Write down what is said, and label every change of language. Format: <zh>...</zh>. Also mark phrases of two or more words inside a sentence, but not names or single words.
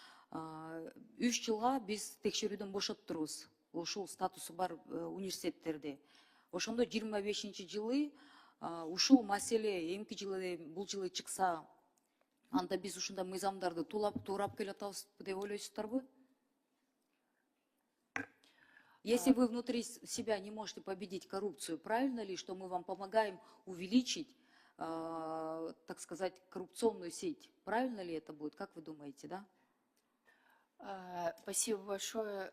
<ky>3 жылга биз текшерүүдөн бошоттурбуз ушул статусу бар университеттерди. Ошондо 25 жылы ушул маселе эмки жылы бул жылы чыкса, анда биз ушундай мыйзамдарды туурап келе атабызбы деп ойлойсуздарбы?</ky> <ru>Если вы внутри себя не можете победить коррупцию, правильно ли, что мы вам помогаем увеличить, так сказать, коррупционную сеть? Правильно ли это будет? Как вы думаете, да? Спасибо большое.</ru>